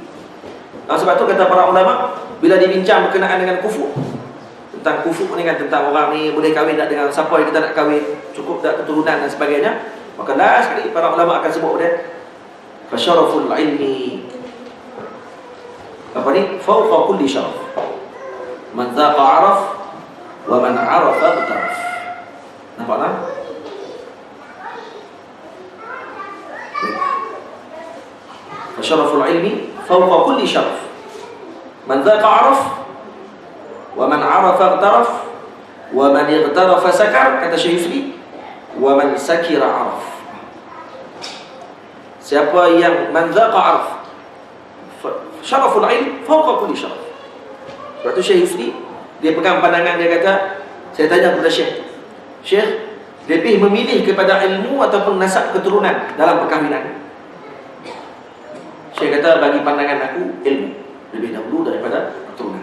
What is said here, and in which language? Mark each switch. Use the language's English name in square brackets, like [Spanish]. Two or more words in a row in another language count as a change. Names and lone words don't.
[Malay] Sebab tu kata para ulama, bila dibincang berkenaan dengan kufur, tentang kufur ni kan, tentang orang ni boleh kahwin tak dengan siapa yang kita nak kahwin, cukup tak keturunan dan sebagainya, maka last sekali para ulama akan sebut dia [Arabic] فشرف العلم, [Malay] apa ni? [Arabic] فوق كل شرف، من ذاق عرف، ومن عرف اعترف. [Malay] Nampak tak? [Arabic] فشرف العلم فوق كل شرف، من ذاق عرف، ومن عرف اعترف، ومن اعترف شكر, [Malay] kata Syekh, [Arabic] ومن شكر عرف. [Malay] Siapa yang [Arabic] من ذاق عرف، شرف العلم فوق كل شرف. [Malay] Sebab tu Syekh Yusri, dia pegang pandangan, dia kata, saya tanya kepada Syekh, lebih memilih kepada ilmu ataupun nasab keturunan dalam perkahwinan? Syekh kata, bagi pandangan aku, ilmu lebih dahulu daripada keturunan.